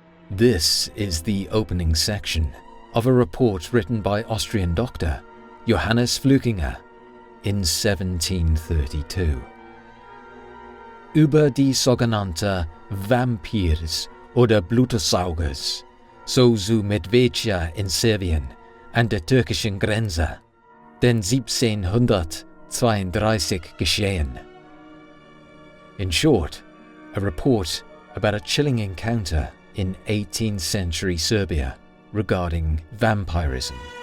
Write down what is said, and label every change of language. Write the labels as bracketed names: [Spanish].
[English] This is the opening section of a report written by Austrian doctor Johannes Flückiger in 1732. [German] Über die sogenannte Vampirs oder Blutesaugers, so zu Medvedja in Serbien an der türkischen Grenze, den 1732 geschehen. [English] In short, a report about a chilling encounter in 18th century Serbia regarding vampirism.